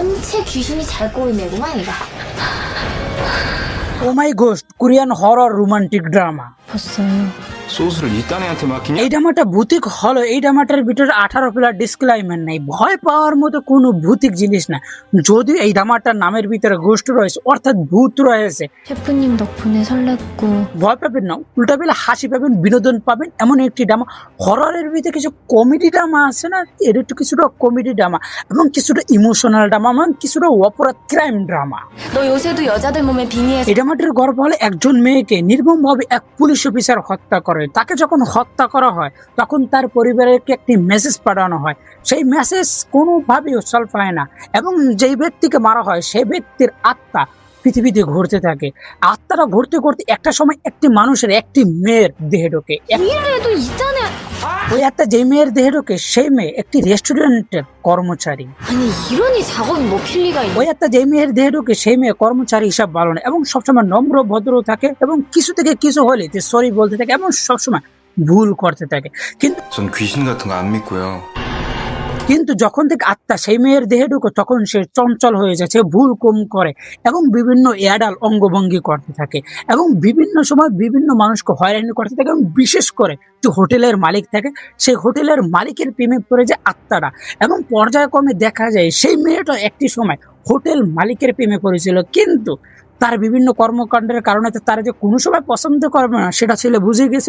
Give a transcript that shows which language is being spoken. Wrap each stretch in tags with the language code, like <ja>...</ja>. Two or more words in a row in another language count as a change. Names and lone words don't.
<ko>대체 귀신이 잘 꼬이네구만 이거.</ko> <en>Oh My Ghost Korean horror romantic drama.</en> <ko>봤어요. 소스를 이딴 애한테 맡기냐?</ko> <bn>এই ড্রামাটা ভূতিক হলো, এই ড্রামাটার ভিতরে 18</bn> <en>plus disclaimer</en> <bn>নাই, ভয় পাওয়ার মতো কোনো ভূতিক জিনিস না। যদিও এই ড্রামাটার নামের ভিতরে গোস্ট রয়েছে, অর্থাৎ ভূত রয়েছে,</bn> <ko>셰프님 덕분에 설렜고</ko> <bn>ভয় পাবেন না, উল্টা পেলে হাসি পাবেন, বিনোদন পাবেন, এমন একটি ড্রামা। হররের ভিতরে কিছু</bn> <en>comedy drama</en> <bn>আছে না, এর একটু কিছুটা</bn> <en>comedy drama</en> <bn>এবং কিছুটা</bn> <en>emotional drama</en> <bn>এবং কিছুটা অপরাধ</bn> <en>crime drama.</en> <ko>너 요새도 여자들 몸에 빙의해서</ko> <bn>এই ড্রামাটির গল্প হলে একজন মেয়েকে নির্মমভাবে এক পুলিশ অফিসার হত্যা করে। তাকে যখন হত্যা করা হয় তখন তার পরিবারকে একটি মেসেজ পাঠানো হয়, সেই মেসেজ কোনোভাবেই সলভ হয় না এবং যেই ব্যক্তিকে মারা হয় সেই ব্যক্তির আত্মা পৃথিবীতে ঘুরতে থাকে। আত্মাটা ঘুরতে ঘুরতে একটা সময় একটি মানুষের একটি মেয়ের দেহে ঢোকে।</bn> <ko>이래도 있잖아.</ko> <bn>ওই আত্মা যেই মেয়ের দেহে ঢোকে সেই মেয়ে একটি রেস্টুরেন্টের কর্মচারী।</bn> <ko>아니 이러니 작업이 뭐 필리가 있냐.</ko> <bn>ওই একটা যে মেয়ের দেহে ঢোকে সেই মেয়ে কর্মচারী হিসাব ভালো না এবং সবসময় নম্র ভদ্র থাকে এবং কিছু থেকে কিছু হলে সরি বলতে থাকে এবং সবসময় ভুল করতে থাকে।</bn> <ko>전 귀신 같은 거 안 믿고요.</ko> <bn>কিন্তু যখন থেকে আত্মা সেই মেয়ের দেহে ঢুকে তখন সে চঞ্চল হয়ে যাচ্ছে, ভুল কম করে এবং বিভিন্ন অ্যাডাল অঙ্গভঙ্গি করতে থাকে এবং বিভিন্ন সময় বিভিন্ন মানুষকে হয়রানি করতে থাকে এবং বিশেষ করে যে হোটেলের মালিক থাকে সেই হোটেলের মালিকের প্রেমে পড়ে যায় আত্মাটা এবং পর্যায়ক্রমে দেখা যায় সেই মেয়েটা একটি সময় হোটেল মালিকের প্রেমে পড়েছিল, কিন্তু তার বিভিন্ন কর্মকাণ্ডের কারণে তারা যে কোনো সময় পছন্দ করবে না সেটা ছেলে বুঝে গেছিল।</bn>